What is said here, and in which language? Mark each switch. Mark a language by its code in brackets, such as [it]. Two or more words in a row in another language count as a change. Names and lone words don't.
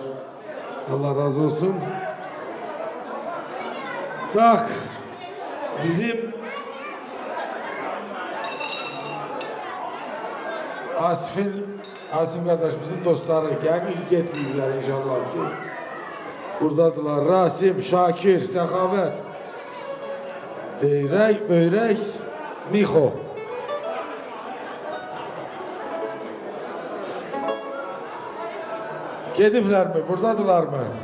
[tr] Allah razı olsun. Bak, bizim Asim kardeşimizin dostları yani gitmeyirler inşallah ki. [az] Buradadılar Rasim, Şakir, Səxavət, Beyrək, Böyrək, Mixo. Gediblər mi? Buradadılar mı?